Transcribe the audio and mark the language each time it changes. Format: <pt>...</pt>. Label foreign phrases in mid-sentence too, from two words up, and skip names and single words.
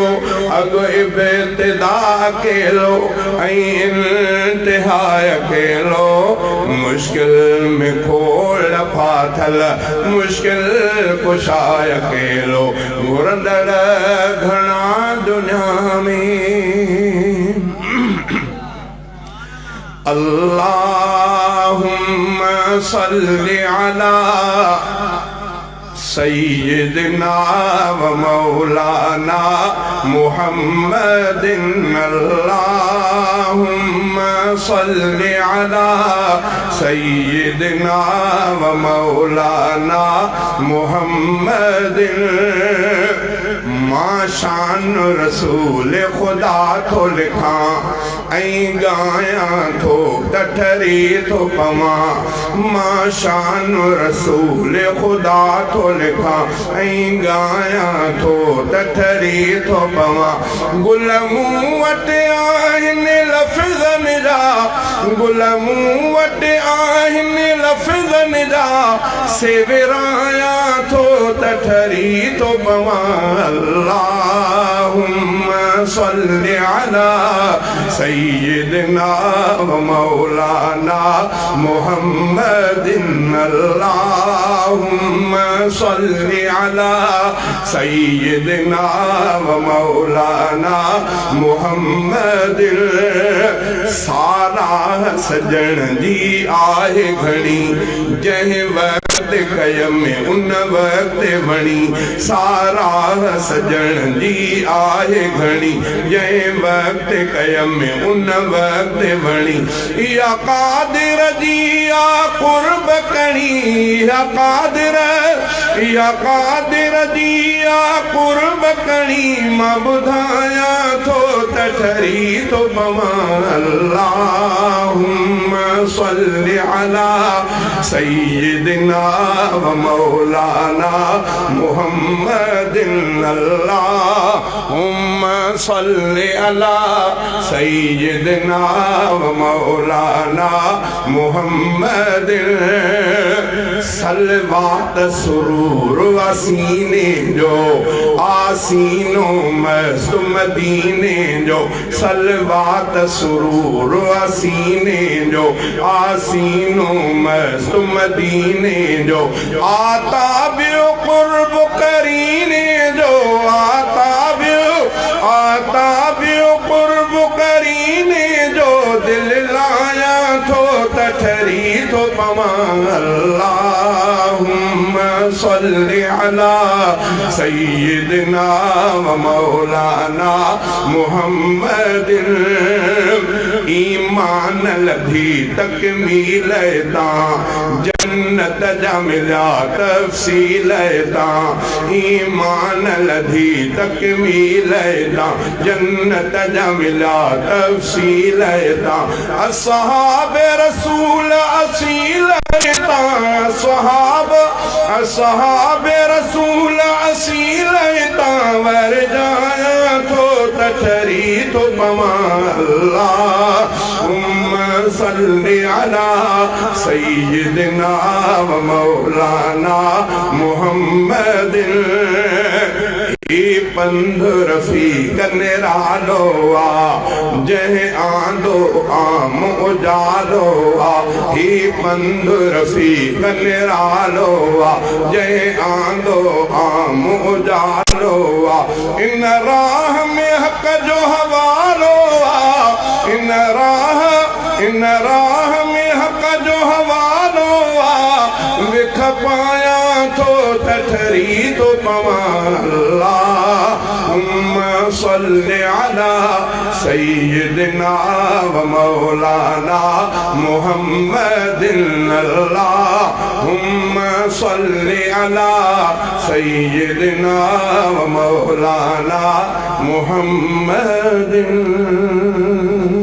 <sd>अगो इब्तिदा अकेलो इंतहा अकेलो। मुश्किल में खोल फाथल मुश्किल कुशा अकेलो। घुरंदड़ घणा दुनिया में</sd> <ar>اللهم صل على سيدنا و مولانا محمد. اللهم صل على سيدنا و مولانا محمد.</ar> <sd>मां शान रसूल खुदा थो लिखां ऐं ॻायां थो त ठरी थो पवां मां शान रसूल खुदा थो लिखां ऐं ॻायां थो त ठरी थो पवां गुल मूं वटि आहिनि लफ़्ज़नि जा गुल मूं वटि आहिनि लफ़्ज़नि जा से विरायां थो त ठरी थो पवां</sd> <ar>اللهم صل على سيدنا و مولانا محمد اللهم صل على سيدنا و مولانا محمد</ar> <sd>सारा सजण जी आहे घणी जंहिं वक़्त कयम उन वक़्त वणी सारा सजण जी आहे घणी जंहिं वक़्त कयम उन वक़्त वणी या क़ादिर जी या क़ुर्ब कणी या क़ादिर जी या क़ुर्ब कणी मां ॿुधायां थो त ठरी थो पवां</sd> <ar>اللهم صل على سيدنا و مولانا محمد اللهم صل على سيدنا و مولانا محمد</ar> <sd>सलवात सुरूर वसीने जो आसीनो मस्त मदीने जो सलवात सुरूर वसीने जो आसीनो मस्त मदीने जो आता बियो कुर्ब करीने जो आता बियो कुर्ब करीने जो दिल लाया थो त ठरी थो पवां</sd> <ar>اللهم صل على سيدنا و مولانا محمد</ar> <sd>ईमान लधी तकमील तां जन्नत जा मिलिया तफ़सील तां ईमान लधी तकमील तां जन्नत जा मिलिया तफ़सील तां असहाब रसूल असील तां असहाब रसूल असील तां वर जाया थो त ठरी थो पवां</sd> <ar>اللهم صل على سيدنا و مولانا محمد</ar> <sd>पंध रफ़ीक निरालो आ जंहिं आंदो आम उजालो आ ही पंध रफ़ीक निरालो आ जंहिं आंदो आम उजालो आ इन राह में हक़ जो हवालो आ इन राह में हक़ जो हवालो आ विख पायां थो त ठरी थो पवां</sd> <ar>اللهم صل على سيدنا و مولانا محمد اللهم صل على سيدنا و مولانا محمد</ar>